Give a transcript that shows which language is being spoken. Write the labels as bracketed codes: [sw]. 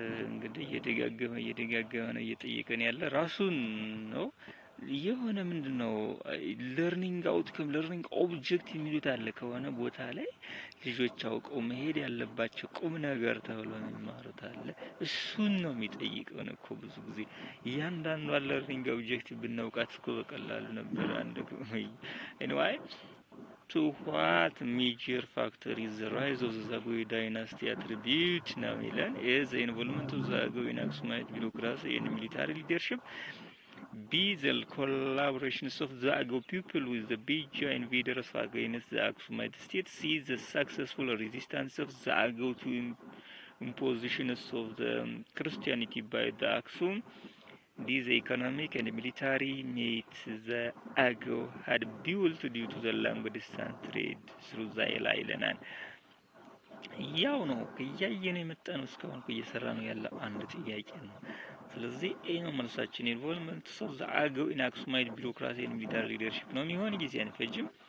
[am] እንግዲህ እየደጋገመ ነው እየጠየቀን ያለ ራሱን ነው። የሆነ ምንድነው ለርኒንግ አውትካም ለርኒንግ ኦብጀክት የሚሉት አለ ከሆነ ቦታ ላይ ልጆች አውቀው መሄድ ያለባቸው ቁም ነገር ተብሎ የሚማሩት አለ። እሱን ነው የሚጠይቀው ነው እኮ ብዙ ጊዜ እያንዳንዱ ለርኒንግ ኦብጀክት ብናውቃት እኮ በቀላሉ ነበር አንድ ወይ anyway [en] to what major factor is the rise of the Zagwe dynasty attribute [am] ነው የሚለን [en] is the involvement of the Zagwe in Aksumite bureaucracy and military leadership. B the collaborations of the Agao people with the Beja invaders against the Aksumite state. C the successful resistance of the Agao to impositions of the Christianity by the Aksum. D the economic and military might the Agao had built due to the long distance trade through the island. [am] ያው ነው እያየን የመጣነው እስካሁን እየሰራ ነው ያለ አንድ ጥያቄ ነው። ስለዚህ ይሄ ነው መልሳችን። ኢንቮልቭመንት ኦፍ ዘ አገው ኢን አክሱማይት ቢሮክራሲ ኤንድ ሚሊታሪ ሊደርሺፕ ነው የሚሆን ጊዜ አንፈጅም።